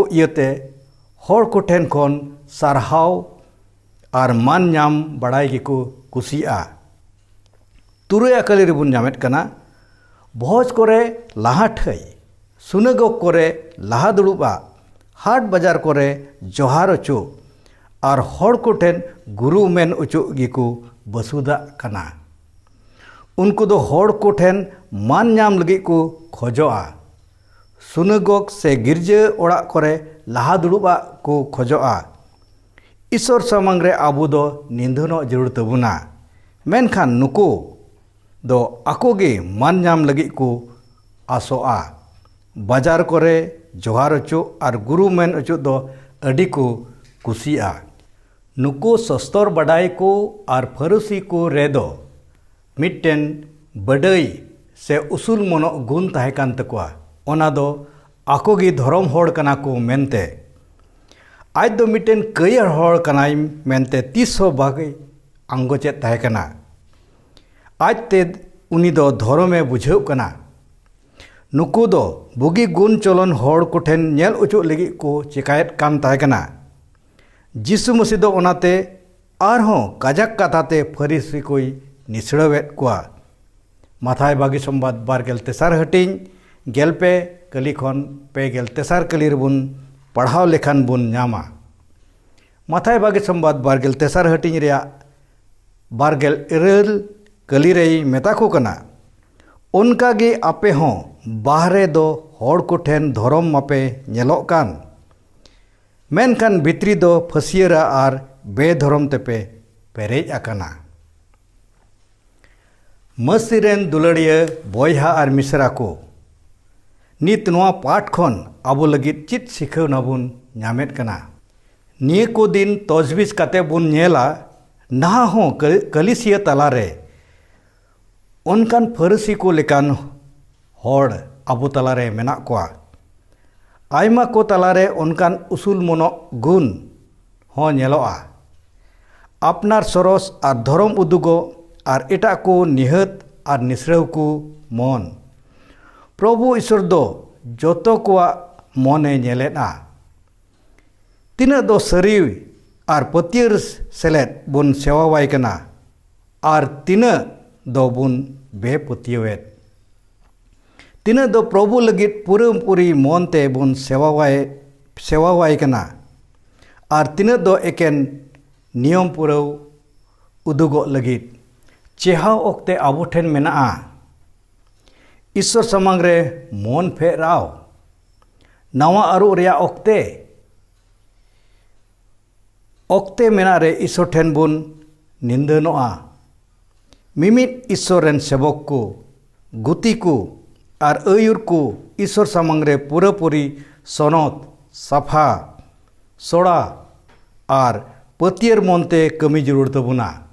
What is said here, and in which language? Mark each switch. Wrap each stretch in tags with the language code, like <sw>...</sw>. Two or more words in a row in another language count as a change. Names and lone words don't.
<sat>इयते हर को ठेन खन सारहाव और मान नाम बड़ाई गेको कुसिया तुरया कली रेबुन नामेत कना भोज करे लाहा ठई सुनगोग करे लाहा दुड़ुबा हाट बाजार करे जोहार अचो और हर को ठेन गुरु मेन अचो गेको बसुदा कना उनको दो हर को ठेन मान नाम लगी को खोजोआ सुनगोग से गिरजे ओड़ा करे लाहा दुड़ुबा को खोजोआ ईश्वर सामंग रे आबू दो निंदनो जरूर तबुना मेनखान नुकु दो आकोगे मान नाम लगी को आसोआ बाजार करे जोहार अचो और गुरु मेन अचो दो अडी को कुसिया नुकु सस्तर बडाई को और फरुसी को रेदो मिट्टेन बडई से उसूल मनो गुण ताहेकान तकुआ ओना दो आकोगे धर्म होड़ कना को मेनते आज दो मिट्टेन कई होड़ कनाई मेनते 300 भागे आंगोचे ताहेकाना आज ते उनी दो धर्मे बुझाव कना नुकु दो बुगी गुण चलन होड़ को ठेन नेल उचो लगी को चिकायत कान ताहेकाना जिसु मसीह दो ओनाते आरहों काजाक काताते फरीसी कोई निसड़वेत कुआ माथाय बागी संबाद बारगेल तेसार हटिंग गेलपे कली खन पे गेल तेसार कली रेबुन पढ़ाव लेखान बुन नामा माथाय बागी संबाद बारगेल तेसार हटिंग रिया बारगेल इरल कली रे मेता को कना उनका गे आपे हों बाहरे दो होड़ को ठेन धर्म मापे नेलोक कान मेनखान भित्री दो फसियरा और बेधर्म तेपे पेरेज आकाना मसीरेन दुलड़िया बयहा और मिसरा को नित नोआ पाठ खन आबो लगित चित सिखाव नाबुन नामेत कना निये को दिन तजबीज काते बुन नेला नहा हों कलिसिया तलारे उनकान फरसी को लेकान होड़ आबो तलारे मेना कोआ आयमा को तलारे उनकान उसूल मनो गुण हों नेलोआ अपनार सरस और धर्म उदुगो और एटा को निहत और निसरव को मन प्रभु ईश्वर दो जोतो कोआ मने नेलेना तीना दो सरी और पतियर सेलेट बुन सेवावाय कना और तीना दो बुन बेपतियवेत तीना दो प्रभु लगित पूरी मन ते बुन सेवावाय कना और तीना दो एकेन नियम पुरव उदुगो लगित चेहाव ओक्ते आबो ठेन मेना ईश्वर सामंग रे मन फेराव नवा आरु रिया ओक्ते मेना रे ईश्वर ठेन बुन निंदनोआ मिमित ईश्वर रेन सेवक को गुती को और अयुर को ईश्वर सामंग रे पूरापूरी सनत साफा सोड़ा और पतियर मनते कमी जरूर तबुना</sat>